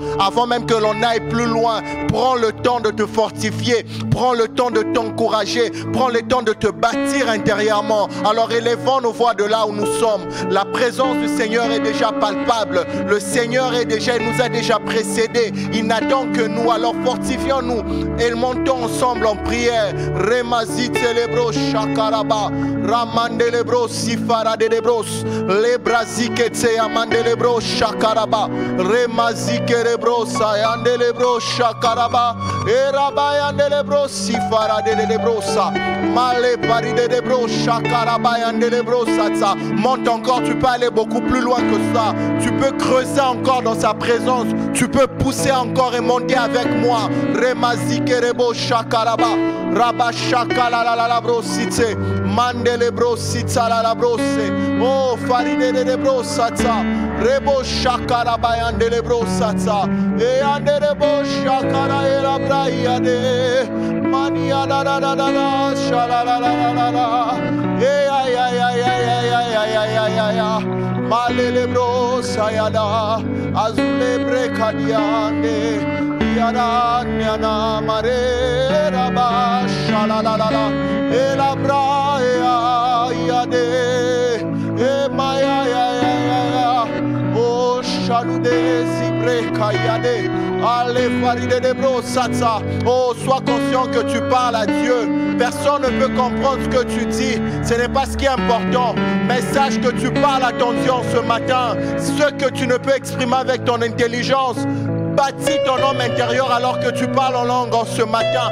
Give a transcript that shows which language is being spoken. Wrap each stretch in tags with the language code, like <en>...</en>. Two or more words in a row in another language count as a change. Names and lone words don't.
<fr>Avant même que l'on aille plus loin, prends le temps de te fortifier, prends le temps de t'encourager, prends le temps de te bâtir intérieurement. Alors élevons nos voix de là où nous sommes. La présence du Seigneur est déjà palpable. Le Seigneur il nous a déjà précédés. Il n'attend que nous. Alors fortifions-nous et montons ensemble en prière. Remazit celebro shakaraba ramande lebros sifara de lebros lebrazik ketse ya mandelebro shakaraba. Remazikerebro sa yandelebro shakaraba. Eraba yandelebro sifara delebro sa. Male paride de bro shakaraba yandelebro satsa. Monte encore, tu peux aller beaucoup plus loin que ça. Tu peux creuser encore dans sa présence. Tu peux pousser encore et monter avec moi. Remazikerebo shakaraba. Rabba shakala la la bro sitse. Mandele bro sitsa la brose. Oh faride de bro satsa. Rebo shakaraba yandele bro satsa. E yandele bro shakara e la braya de. Mania la la la la la. Shala la la la la la. E ya ya ya ya ya ya ya ya ya ya. Malele bro sayada. Azule brekadiande. Yada nyana mare raba shala la la la. E la braya yade. E maya ya ya ya ya. Oh shalude zibre kayade. Allez faride de bro satsa. Oh sois conscient que tu parles à Dieu. Personne ne peut comprendre ce que tu dis. Ce n'est pas ce qui est important. Mais sache que tu parles à ton Dieu ce matin. Ce que tu ne peux exprimer avec ton intelligence. Bâtis ton homme intérieur alors que tu parles en langue en ce matin.</fr>